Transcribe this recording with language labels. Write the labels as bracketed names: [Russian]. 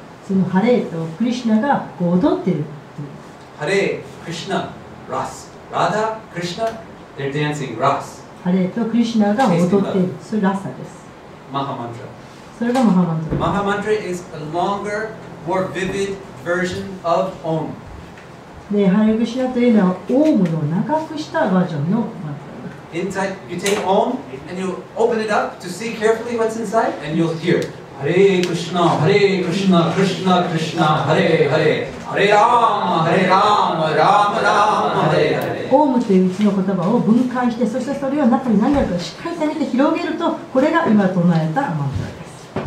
[Japanese] そのハレーとクリシュナがこう踊ってる [English] Hare Krishna Ras Radha Krishna they're dancing Ras [Japanese] ハレーとクリシュナが踊っているそれラッサです [English] Mahamantra [Japanese] それがマハマントラ [English] Mahamantra is a longer more vivid version of Om [Japanese] でハレクシュナというのはオウムの長くしたバージョンのマント [English] Inside, you take Om and you open it up to see carefully what's inside, and you'll hear Hare Krishna, Krishna Krishna, Hare Hare, Hare Rama, Rama Rama, Hare Hare. [Japanese] オウムといううちの言葉を分解してそしてそれを中に何があるかしっかりと見て広げるとこれが今唱えたマントラです